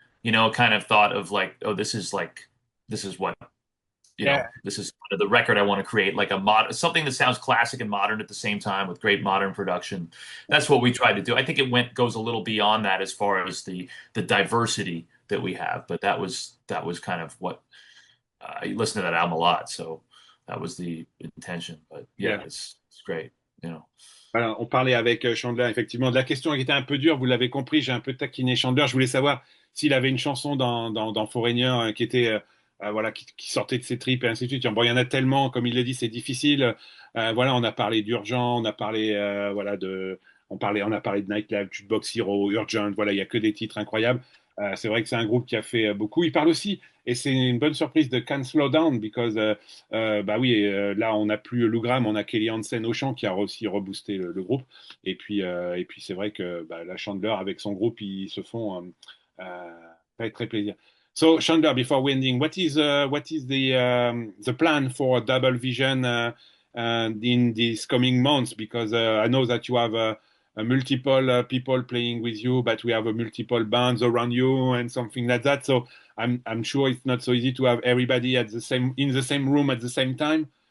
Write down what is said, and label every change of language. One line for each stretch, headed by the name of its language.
English: You know, kind of thought of like, oh, this is what, you know, this is the record I want to create, like something that sounds classic and modern at the same time with great modern production. That's what we tried to do. I think it goes a little beyond that as far as the diversity that we have, but that was kind of what I listened to that album a lot, so that was the intention. But yeah, it's great, you know.
French: Voilà, on parlait avec Chandler effectivement de la question qui était un peu dure, vous l'avez compris, j'ai un peu taquiné Chandler, je voulais savoir s'il avait une chanson dans Foreigner qui était voilà qui sortait de ses tripes et ainsi de suite. Bon, il y en a tellement, comme il l'a dit, c'est difficile. Voilà, on a parlé d'Urgent, on a parlé voilà on a parlé de Nightlife, Jukebox Hero, Urgent, voilà, il y a que des titres incroyables. C'est vrai que c'est un groupe qui a fait beaucoup. Il parle aussi, et c'est une bonne surprise, de Can't Slow Down, because bah oui, là on n'a plus Lou Gramm, on a Kelly Hansen au chant qui a aussi reboosté le groupe. Et puis c'est vrai que bah, la Chandler avec son groupe, ils se font très très plaisir.
English: So Chandler, before we ending, what is the plan for Double Vision in these coming months? Because I know that you have multiple people playing with you, but we have a multiple bands around you and something like that. So I'm sure it's not so easy to have everybody in the same room at the same time.